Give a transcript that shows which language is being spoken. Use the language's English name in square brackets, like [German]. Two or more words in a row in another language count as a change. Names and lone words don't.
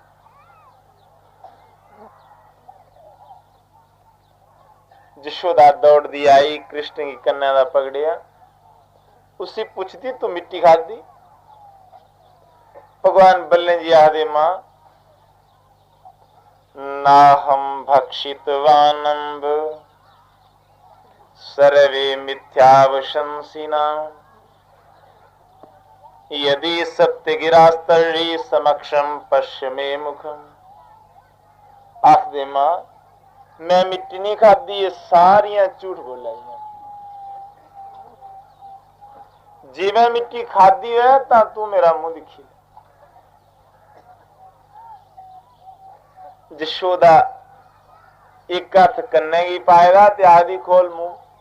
[Dogri] जशोदा दौड़ दी आई, कृष्ण की कन्या दा पकड़िया, उसी पूछती तू मिट्टी खाधी? भगवान बल्ले जी आदे मां, [Sanskrit] ना हम भक्षितवानंब सर्वे मिथ्यावशंसिना, यदि सत्य गिरास्तरी समक्षम पश्य में मुखम। [Dogri] आख दे मां, मैं मिट्टी नहीं खादी, ये सारियां झूठ बोलिया। जे मैं मिट्टी खादी है तो तू मेरा मुंह दिखी। जशोदा एक हथ कन्ने की पाएगा ते आदि खोल मुंह।